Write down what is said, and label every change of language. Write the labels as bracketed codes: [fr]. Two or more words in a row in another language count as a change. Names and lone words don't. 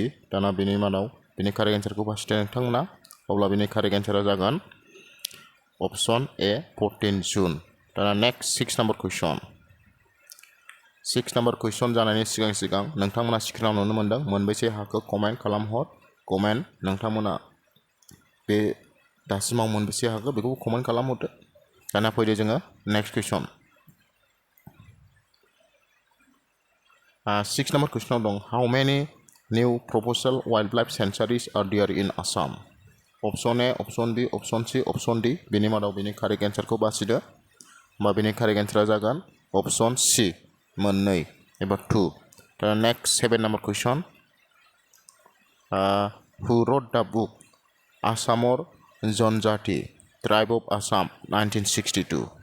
[brx] दाना बेनि मादाव बेनि कारेक्ट एन्सारखौ बासिदो नोंथांमोना। अब्ला बेनि कारेक्ट एन्सारा जागोन [en] option A, [brx] 14 जुन। दाना [en] next 6 number question. 6 number question [brx] जानायनि सिगां नोंथांमोना स्क्रिनाव नुनो मोनदों मोनबेसे हाखौ कमेन्ट खालामहर। कमेन्ट नोंथांमोना बे दासिमाव मोनबेसे हाखो बेखौ कमेन्ट खालामहरदो। दाना फैदो जोङो नेक्स्ट कुइसन। 6 नाम्बार कुइसनाव दं [en] how many new proposal wildlife sanctuaries are there in Assam. option A, option B, option C, option D. [brx] बेनि मादाव बेनि कारेक्ट एन्सारखौ बासिदो। होमबा बेनि कारेक्ट एन्सारा जागोन [en] option C, [brx] 2 एबा 2। [en] दा next 7 number question who wrote the book आसामर जनजाति tribe of Assam 1962।